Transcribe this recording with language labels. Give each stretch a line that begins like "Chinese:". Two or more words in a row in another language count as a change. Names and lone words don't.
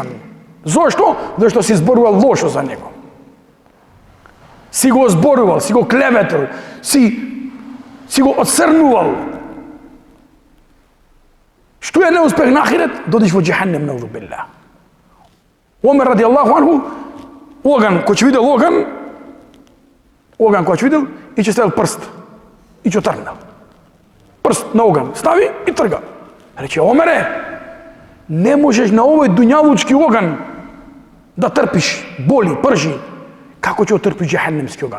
Macedonian: Зошто? Зашто си зборувал лошо за него. Си го зборувал, си го клеветил, си го отцрнувал. Што е неуспех на ахирет? Додиш во џехеннем,
Arabic: نعوذ بالله.
Macedonian: Омер
Arabic: رضي الله عنه,
Macedonian: оган, кој ќе видел оган кој ќе видел, и ќе ставил прст. И ќе тргнал. Прст на оган стави и трга. Рече, Омере, не можеш на овој дуњалучки оган да трпиш боли, пржи, како ќе отрпиш џехеннемски оган.